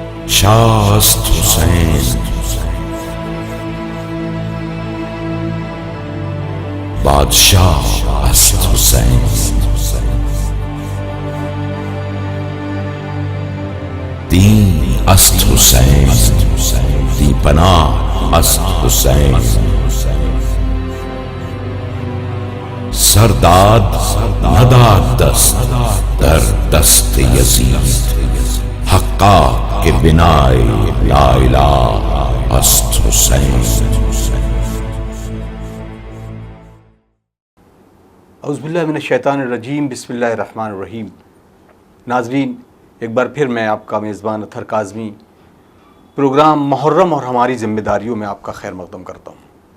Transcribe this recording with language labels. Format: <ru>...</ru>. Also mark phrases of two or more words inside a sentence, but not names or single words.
<fa>شاہ است حسین، بادشاہ است حسین، دین است حسین، دی پناہ است حسین، سرداد نداد دست در دست یزید، حقا کے بنائے لا الہ است حسین۔</fa> <ar>اعوذ باللہ من الشیطان الرجیم، بسم اللہ الرحمن الرحیم۔</ar> <ur>ناظرین، ایک بار پھر میں آپ کا میزبان اطہر کاظمی پروگرام محرم اور ہماری ذمہ داریوں میں آپ کا خیر مقدم کرتا ہوں۔</ur>